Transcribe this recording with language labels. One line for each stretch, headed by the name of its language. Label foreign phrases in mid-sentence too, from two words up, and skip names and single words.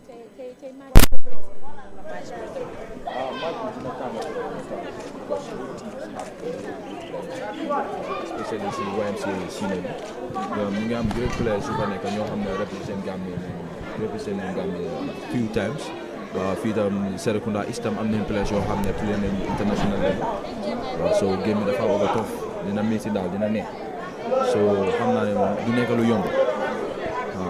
Wolof: especially si YMCA Senior bi ñu ngi am
English: great players
Wolof: yu fa nekk ñoo xam ne
English: represent Gambia few times
Wolof: fii tam Serekunda istam am nañ players yoo xam ne play nañ
English: international level
Wolof: waaw so game bi dafa
English: over tough
Wolof: dina métti daal dina neex so xam naa ne moom du nekk lu yomb waaw.